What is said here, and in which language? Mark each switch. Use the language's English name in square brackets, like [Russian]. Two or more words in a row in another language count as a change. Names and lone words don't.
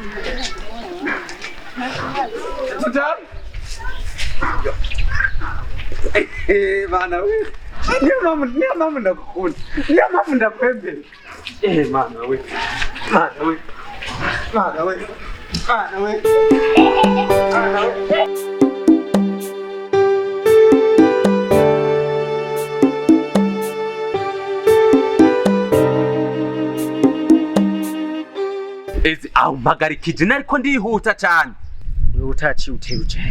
[Rundi] Bana we. Niyo mama ndakukunda. Niyo mama ndakwembere. Mana we. Mana we. Mana we. Mana we. Mana we. Mpagarikije nariko ndihuta cyane. Wewe utaci uteruje.